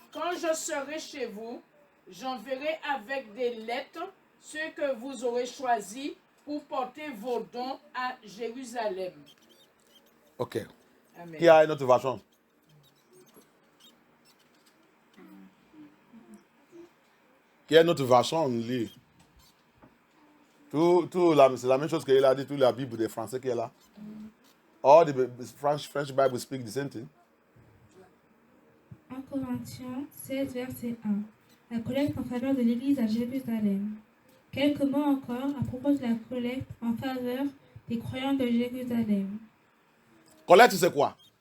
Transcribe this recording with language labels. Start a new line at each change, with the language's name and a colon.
French: Quand je serai chez vous, j'enverrai avec des lettres ceux que vous aurez choisis pour porter vos dons à Jérusalem.
English: Okay.
French: Amen. Qui a une autre version? Qui a une autre version? On lit. C'est la même chose qu'il a dit, toute la Bible des Français qui est là.
English: All the French Bible speak the same thing.
French: 1 Corinthiens 16, verset 1. La collecte en faveur de l'Église à Jérusalem. Quelques mots encore à propos de la collecte en faveur des croyants de Jérusalem. Collecte, c'est quoi?